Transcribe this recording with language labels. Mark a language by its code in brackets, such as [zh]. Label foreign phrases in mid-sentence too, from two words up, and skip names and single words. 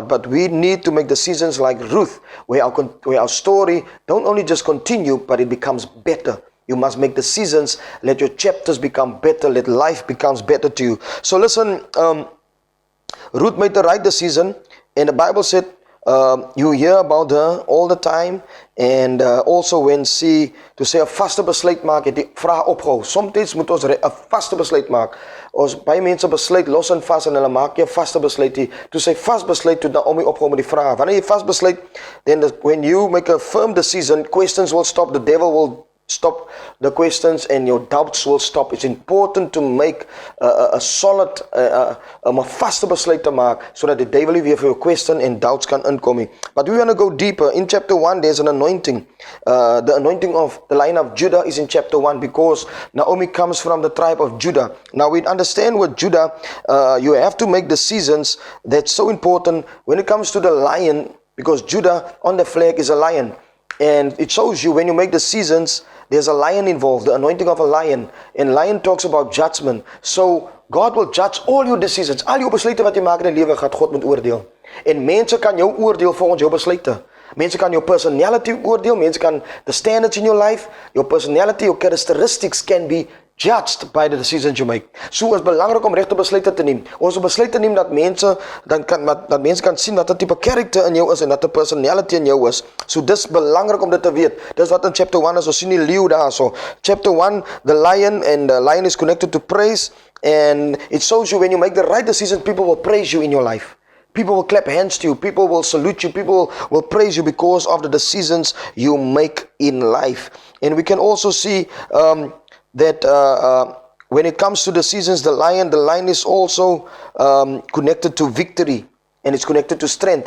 [en] But we need to make decisions like Ruth, where our story don't only just continue, but it becomes better. You must make decisions. Let your chapters become better. Let life becomes better to you. So listen, Ruth made the right decision, and the Bible said, you hear about her all the time, and also when she to say [af] 'n vaste besluit maak, het die vraag opgehou. Soms moet ons 'n vaste besluit maak. Ons baie mense besluit los en vas en hulle maak jy 'n vaste besluit. Toe sy vas besluit toe Naomi opgehou met die vraag. Wanneer jy vas besluit, [en] then when you make a firm decision, questions will stop, the devil will stop the questions, and your doubts will stop. It's important to make a solid, [af] vaste besluit te maak, [en] so that the devil [af] nie weer vir jou [en] question and doubts [af] kan inkom. [en] But we want to go deeper. In chapter 1, there's an anointing. The anointing of the line of Judah is in chapter 1, because Naomi comes from the tribe of Judah. Now we understand what Judah, you have to make decisions. That's so important when it comes to the lion, because Judah on the flag is a lion. And it shows you when you make decisions, there's a lion involved, the anointing of a lion. And lion talks about judgment. So God will judge all your decisions. [af] Al jou besluite wat jy maak in die lewe, gaan God moet oordeel. En mense kan jou oordeel volgens jou besluite. Mense kan jou personality oordeel. Mense kan [en] the standards in your life, your personality, your characteristics can be judged by the decisions you make. [af] So is belangrik om regte besluite te neem. Ons moet besluite neem dat mense mense kan sien wat 'n tipe karakter in jou is en wat 'n personality in jou is. So dis belangrik om dit te weet. Dis wat in chapter 1 is. Ons sien die leeu daarso. [en] Chapter 1, the lion, and the lion is connected to praise, and it shows you when you make the right decision, people will praise you in your life. People will clap hands to you. People will salute you. People will praise you because of the decisions you make in life. And we can also see that when it comes to the seasons, the lion is also connected to victory, and it's connected to strength.